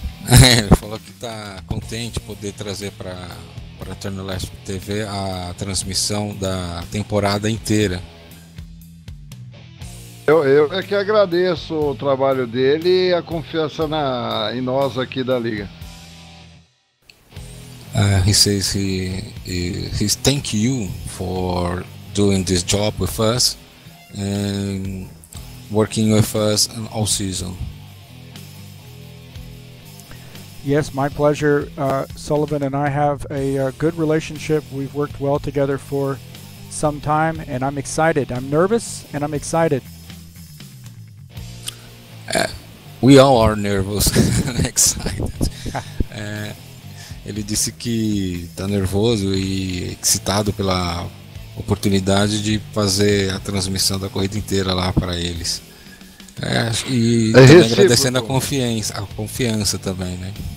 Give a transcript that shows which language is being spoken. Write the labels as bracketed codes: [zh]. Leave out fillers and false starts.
[pt] Ele falou que está contente de poder trazer para a TurnLeft TV a transmissão da temporada inteira. Eu é que agradeço o trabalho dele e a confiança em nós aqui da Liga. [en] He says he's thank you for doing this job with us and working with us all season. Yes, my pleasure. Sullivan and I have a good relationship. We've worked well together for some time, and I'm excited. I'm nervous, and I'm excited. We all are nervous and excited. [pt] Ele disse que está nervoso e excitado pela oportunidade de fazer a transmissão da corrida inteira lá para eles. E também agradecendo a confiança também, né?